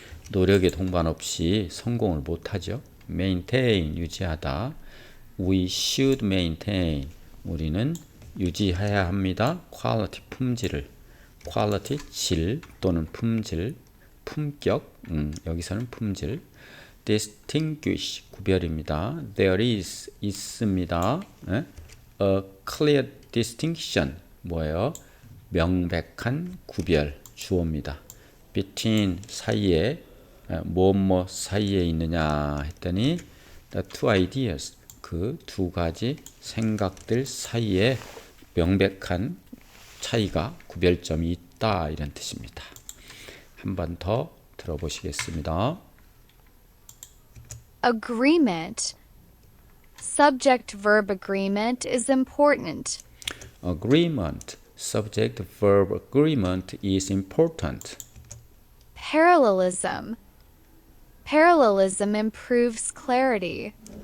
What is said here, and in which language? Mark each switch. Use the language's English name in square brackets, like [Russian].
[Korean] 노력의 동반 없이 성공을 못하죠. maintain 유지하다. [English] we should maintain [Korean] 우리는 유지해야 합니다. quality 품질을. quality 질 또는 품질 품격 여기서는 품질. distinguish 구별입니다. [English] there is [Korean] 있습니다. [English] a clear distinction [Korean] 뭐예요? 명백한 구별 주어입니다. between 사이에 무엇 사이에 있느냐 했더니 [English] the two ideas [Korean] 그 두 가지 생각들 사이에 명백한 차이가 구별점이 있다 이런 뜻입니다. 한 번 더 들어보시겠습니다. [English] Agreement. Subject-verb agreement is important. agreement subject-verb agreement is important. Parallelism. Parallelism improves clarity.